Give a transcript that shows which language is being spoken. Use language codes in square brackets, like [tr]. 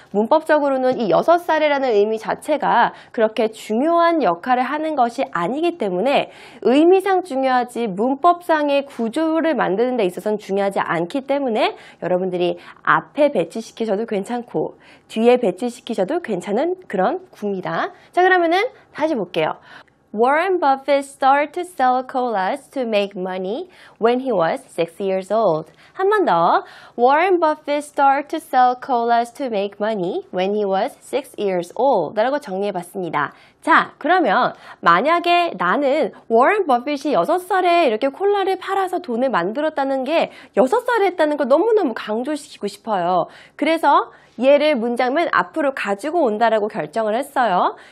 [ko] 문법적으로는 이 6살이라는 의미 자체가 그렇게 중요한 역할을 하는 것이 아니기 때문에 의미상 중요하지 문법상의 구조를 만드는 데 있어서는 중요하지 않기 때문에 여러분들이 앞에 배치시키셔도 괜찮고 뒤에 배치시키셔도 괜찮은 그런 구입니다. 자, 그러면은 다시 볼게요. [en] Warren Buffett started to sell colas to make money when he was 6 years old. [ko] 한 번 더. [en] Warren Buffett started to sell colas to make money when he was 6 years old. [ko] 라고 정리해봤습니다. 자, 그러면 만약에 나는 워렌 버핏이 6살에 이렇게 콜라를 팔아서 돈을 만들었다는 게 6살에 했다는 걸 너무너무 강조시키고 싶어요. 그래서 얘를 문장은 앞으로 가지고 온다라고 결정을 했어요.